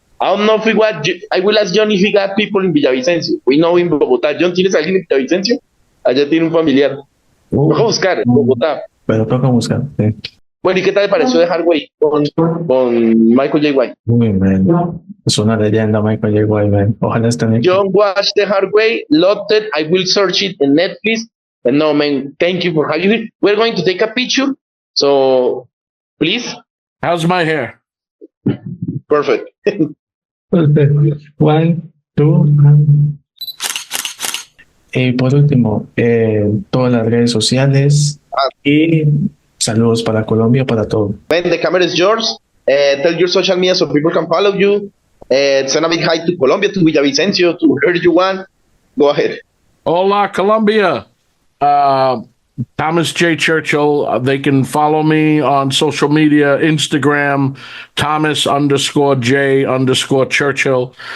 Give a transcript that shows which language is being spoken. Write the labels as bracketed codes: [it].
[en] I don't know if I will ask John if we got people in Villavicencio. We know in Bogotá. [es] John, ¿tienes alguien en Villavicencio? Allá tiene un familiar. Vamos a buscar en Bogotá. Pero toca buscar, sí. Bueno, ¿y qué tal te pareció The Hard Way con Michael J. White? Muy bien. Es una leyenda, Michael J. White, man. Ojalá esté en [en] John watched The Hard Way, loved it. I will search it in Netflix. And no, man, thank you for having me. We're going to take a picture. So, please. How's my hair? Perfect. Perfect. [es] 1, 2, y por último, todas las redes sociales y saludos para Colombia, para todo. [en] Ben, the camera is yours. Tell your social media so people can follow you. Send a big hi to Colombia, to Villavicencio, to wherever you want. Go ahead. [es] Hola, Colombia. Thomas J. Churchill. [en] They can follow me on social media, Instagram, Thomas_J_Churchill.